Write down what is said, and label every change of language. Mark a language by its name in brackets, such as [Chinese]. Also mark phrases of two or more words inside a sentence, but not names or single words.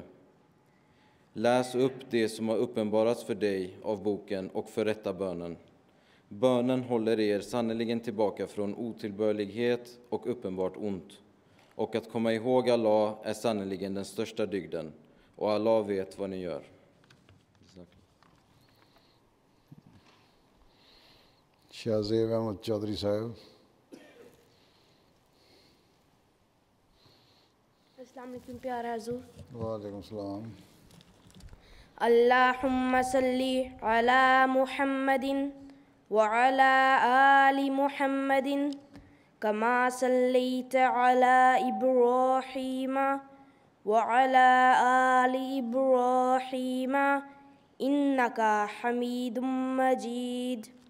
[Swedish] Läs upp det som har uppenbarats för dig av boken och förrätta bönen. Bönen håller er sannoliken tillbaka från otillbörlighet och uppenbart ont. Och att komma ihåg Allah är sannoliken den största dygden, och Allah vet vad ni gör. [Urdu] شاہ زیب احمد چودھری صاحب۔ السلام علیکم پیارا حضور۔ وعلیکم السلام۔ [Arabic] اللہم صلی علی محمد وعلی آل محمد کما صلیت علی ابراہیم وعلی آل ابراہیم انکا حمید مجید۔